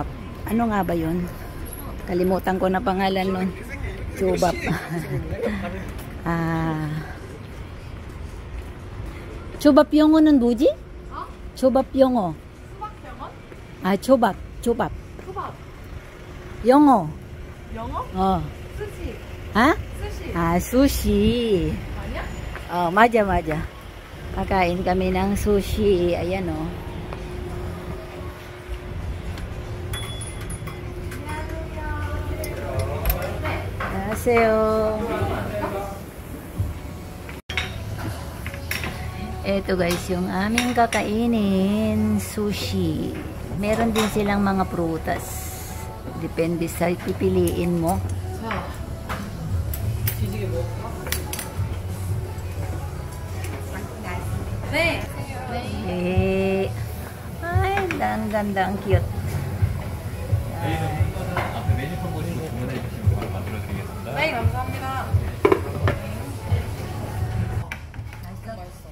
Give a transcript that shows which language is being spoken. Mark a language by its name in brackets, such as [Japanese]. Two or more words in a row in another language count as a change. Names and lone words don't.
[Filipino] Ano nga ba yun? Kalimutan ko na pangalan nun. [Korean] Chubap. chubap 영어 는 뭐지? chubap 영어. chubap. 초밥. 영어. 영어? 스시. 스시. sushi. 아니야? 맞아. [Filipino] Kakain kami ng sushi. Ayan, oh. [Korean] Annyeonghaseyo. [Filipino] Ito guys, yung aming kakainin sushi. Meron din silang mga prutas. Depende sa pipiliin mo. [Korean] 네. [Filipino] Ay, ang ganda, ang cute. [Korean] 메뉴판 보시고 주문해 주시면 바로 만들어 드리겠습니다. 네, 감사합니다.